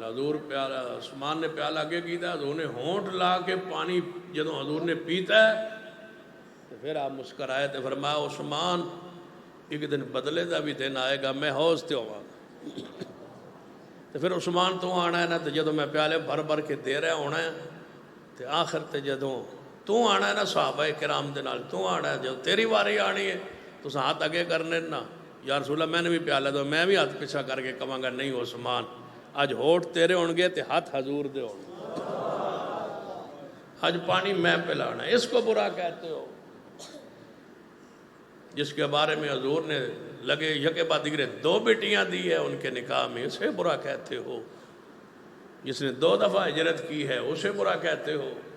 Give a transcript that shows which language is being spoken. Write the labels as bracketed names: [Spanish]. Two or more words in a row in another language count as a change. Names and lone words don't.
[Punjabi] حضور پیالہ عثمان نے پیالہ اگے کیتا, حضور نے ہونٹ لا کے پانی جدو حضور نے پیتا ہے تو پھر آپ مسکرائے تو فرمایا عثمان ایک دن بدلے دا بھی دن آئے گا, میں حوض تے ہوا گا. تو پھر عثمان تو آنا ہے نا, تو جدو میں پیالے بھر بھر کے دے رہا ہونا ہے تو آخر تے جدو تو آنا ہے نا صحابہ کرام دے نال, تو آنا ہے جب تیری واری آنی ہے تو ہاتھ اگے کرنے نا, یا رسول اللہ میں نے بھی پیالہ دو, میں بھی ہاتھ پیچھا کر کے کہاں گا نہیں عثمان آج ہوٹ تیرے ہون گے تے ہاتھ حضور دے ہون گے, آج پانی میں پلانا ہے. [Urdu] اس کو برا کہتے ہو جس کے بارے میں حضور نے لگے یکے بعد دیگرے 2 بیٹیاں دی ہے ان کے نکاح میں, اسے برا کہتے ہو. جس نے 2 دفعہ ہجرت کی ہے اسے برا کہتے ہو.